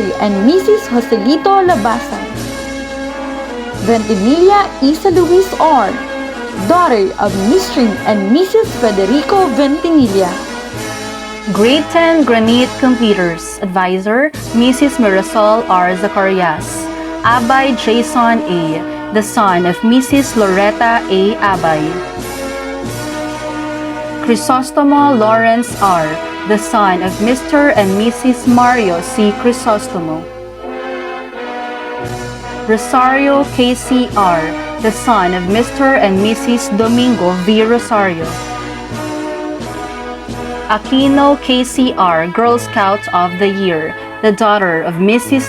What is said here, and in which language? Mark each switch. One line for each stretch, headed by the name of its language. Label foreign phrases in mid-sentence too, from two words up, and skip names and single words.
English: and Mrs. Joselito Labasan. Ventimiglia Isa Luis R., daughter of Mr. and Mrs. Federico Ventimiglia. Grade 10 Granite Completers. Advisor, Mrs. Mirasol R. Zacarias. Abay Jason A., the son of Mrs. Loretta A. Abay. Crisostomo Lawrence R., the son of Mr. and Mrs. Mario C. Crisostomo. Rosario K.C.R., the son of Mr. and Mrs. Domingo V. Rosario. Aquino K.C.R., Girl Scout of the Year, the daughter of Mrs.